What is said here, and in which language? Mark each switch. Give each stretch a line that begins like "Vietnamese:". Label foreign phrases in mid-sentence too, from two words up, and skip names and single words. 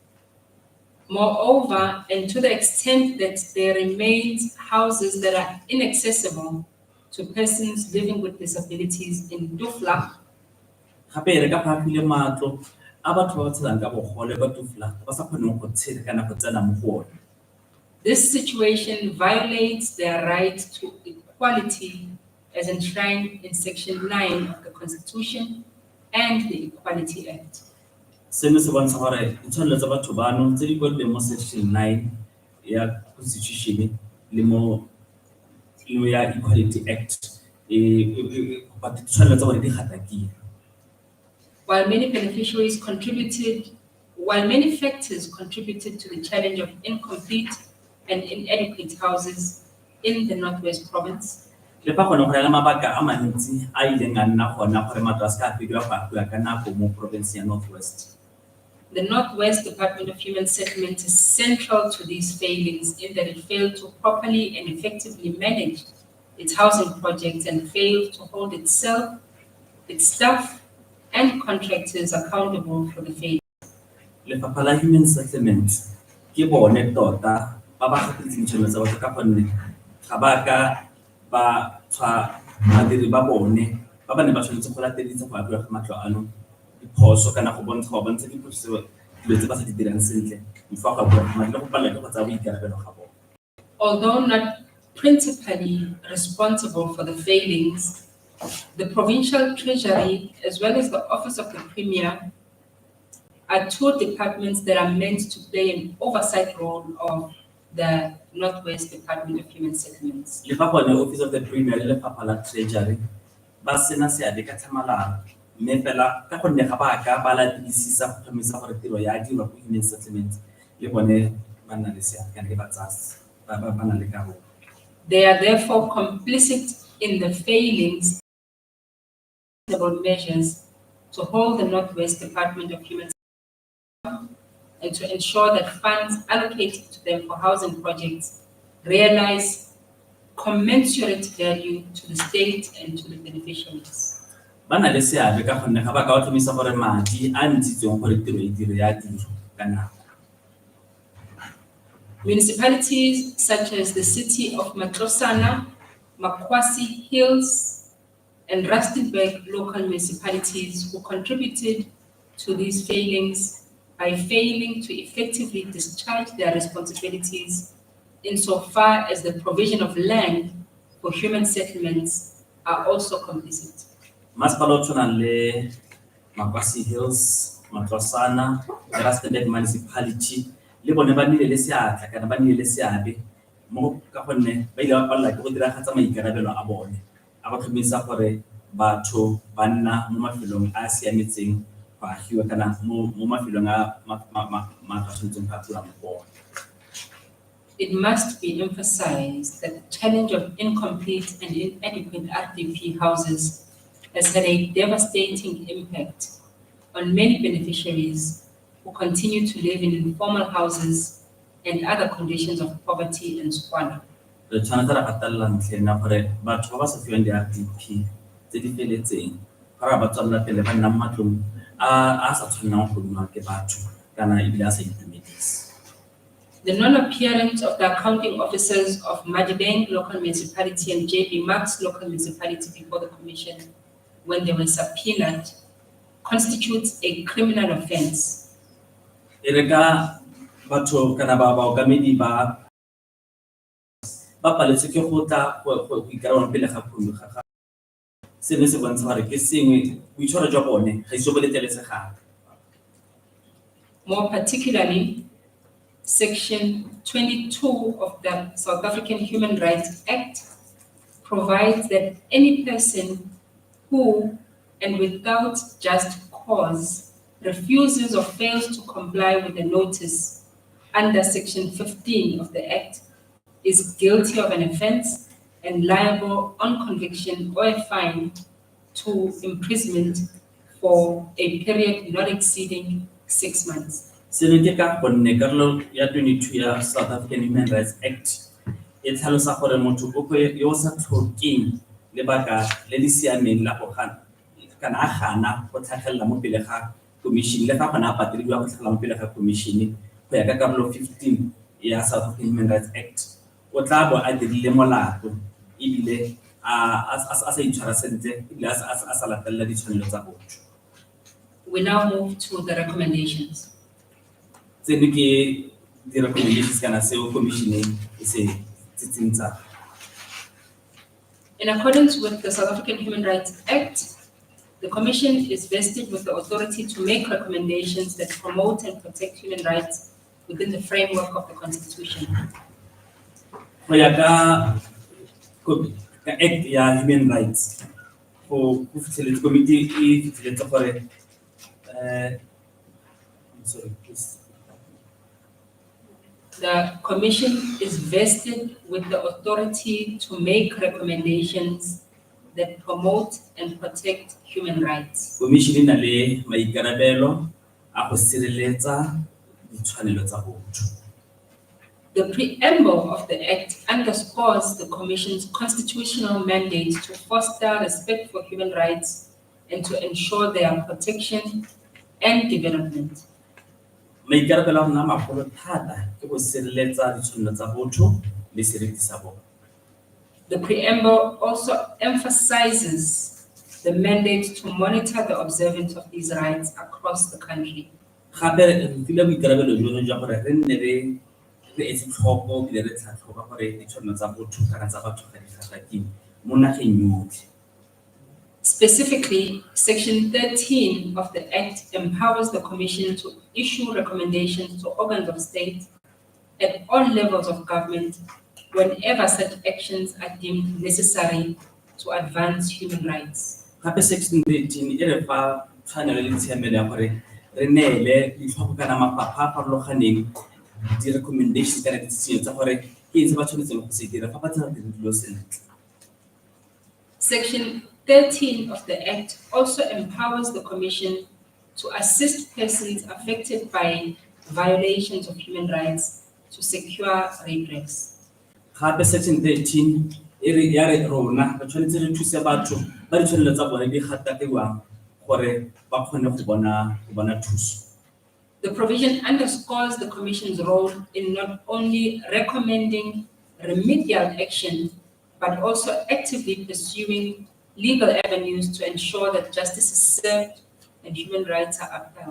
English: Moreover, and to the extent that there remains houses that are inaccessible to persons living with disabilities in Dufla,
Tswana: Gape re ka phakile matlo a batho ba ba tshelang ka bogole ba Dufla ba sa kgoneng go tshela kana go tsena mo go one.
English: this situation violates their right to equality as enshrined in Section 9 of the Constitution and the Equality Act.
Tswana: Seno se bontsha gore ditshwanelo tsa batho bano tse di kwadilweng mo Section 9 ya Constitution le mo ya Equality Act ba ditshwanelo tsa bone di gatakile.
English: While many factors contributed to the challenge of incomplete and inadequate houses in the Northwest Province,
Tswana: Le fa gone go ya le mabaka a mantsi a ileng a nna gona gore matlo a se ka fediwa go agiwa ka nako mo province ya Northwest.
English: the Northwest Department of Human Settlement is central to these failings in that it failed to properly and effectively manage its housing projects and failed to hold itself, its staff, and contractors accountable for the failure.
Tswana: Lefapha la Human Settlements ke bone tota ba ba gatetseng ditshwanelo tsa batho ka gonne ga ba ka ba tshwa badiri ba bone ba ba ne ba tshwanetse go latedisa go agiwa ga matlo ano diphoso kana go bontsha diphoso dilo tse ba sa di dirang sentle fa go agiwa madi le go palelwa ke go tsaya boikarabelo ga bone.
English: Although not principally responsible for the failings, the Provincial Treasury, as well as the Office of the Premier, are two departments that are meant to play an oversight role of the Northwest Department of Human Settlements.
Tswana: Le fa bone Office of the Premier le Lefapha la Treasury ba sena seabe ka tlhamalalo mme fela ka gonne ga ba ka ba latedisisa go tlhomamisa gore tiro ya dirwa go Human Settlements le bone ba nna le seabe kana le batsasi ba na le karolo.
English: They are therefore complicit in the failings measures to hold the Northwest Department of Human Settlements and to ensure that funds allocated to them for housing projects realize commensurate value to the state and to the beneficiaries.
Tswana: Ba na le seabe ka gonne ga ba ka tlhomisa gore madi a ntshitsweng gore tiro e dire ya tiro ka nako.
English: Municipalities such as the city of Matlosana, Makwasi Hills, and Rustenburg local municipalities who contributed to these failings by failing to effectively discharge their responsibilities insofar as the provision of land for human settlements are also complicit.
Tswana: Masepala o tshwanang le Makwasi Hills, Matlosana, le Rustenburg municipality le bone ba nnile le seatla kana ba nnile le seabe mo ka gonne ba ile ba palelwa ke go diragatsa maikarabelo a bone a go tlhomisa gore batho ba nna mo mafelong a a siametseng go agiwa kana mo mafelong a tshwanetseng go agiwa mo bone.
English: It must be emphasized that the challenge of incomplete and inadequate RDP houses has had a devastating impact on many beneficiaries who continue to live in informal houses and other conditions of poverty and squalor.
Tswana: Re tshwanetse ra gatelela ntlheng ya gore batho ba ba sa fiwang di-RDP tse di feletseng ga ba tswalela pele ba nna mo matlong a sa tshwanelang go nwa ke batho kana ebile a sa itumedise.
English: The non-appearance of the accounting officers of Madibeng local municipality and JB Max local municipality before the commission when they were subpoenaed constitutes a criminal offense.
Tswana: E re ka batho kana ba okamedi ba paletswe ke go tla go ikarabela pele ga pholo ga seno se bontsha gore ke sengwe boitshwaro jwa bone ga iso bo letlelesegang.
English: More particularly, Section 22 of the South African Human Rights Act provides that any person who, and without just cause, refuses or fails to comply with a notice under Section 15 of the Act is guilty of an offense and liable on conviction or a fine to imprisonment for a period not exceeding 6 months.
Tswana: Seno ke ka gonne karolo ya 22 ya South African Human Rights Act e tlhalosa gore motho yo o sa tlhokeng lebaka le le siameng la go gana kana a gana go tlhagelela mo pele ga commission le fa gona a patelediwa go tlhagelela mo pele ga commission go ya ka karolo 15 ya South African Human Rights Act o tla bo a dirile molato ebile a sa itshwara sentle ebile a sa latelela ditshwanelo tsa botho.
English: We now move to the recommendations.
Tswana: Tseno ke di-recommendations kana seo commission e se tsitsintsa.
English: In accordance with the South African Human Rights Act, the Commission is vested with the authority to make recommendations that promote and protect human rights within the framework of the Constitution.
Tswana: Go ya ka Act ya Human Rights, go fitlheletse committee e fitlheletse gore
English: sorry, please. The Commission is vested with the authority to make recommendations that promote and protect human rights.
Tswana: Commission e na le maikarabelo a go sireletsa ditshwanelo tsa botho.
English: The preamble of the Act underscores the Commission's constitutional mandate to foster respect for human rights and to ensure their protection and development.
Tswana: Maikarabelo a rona magolo thata ke go sireletsa ditshwanelo tsa botho le seriti sa bone.
English: The preamble also emphasizes the mandate to monitor the observance of these rights across the country.
Tswana: Gape re file boikarabelo jono jwa gore re nne re etse tlhoko ebile re tlhatlhoba gore ditshwanelo tsa botho kana tsa batho ga di gatakiwe mo nageng yotlhe.
English: Specifically, Section 13 of the Act empowers the Commission to issue recommendations to organs of state at all levels of government whenever such actions are deemed necessary to advance human rights.
Tswana: Gape Section 13 e re fa tshwanelo le tshiamelo ya gore re neele ditlhoko kana mafapha a farologaneng di-recommendations kana ditshitshinyo tsa gore ke eng se ba tshwanetseng go se dira fa ba tsena dilo sentle.
English: Section 13 of the Act also empowers the Commission to assist persons affected by violations of human rights to secure redress.
Tswana: Gape section 13 e re ya re rona ba tshwanetse re thuse batho ba ditshwanelo tsa bone di gatakiwang gore ba kgone go bona thuso.
English: The provision underscores the Commission's role in not only recommending remedial action, but also actively pursuing legal avenues to ensure that justice is served and human rights are upheld.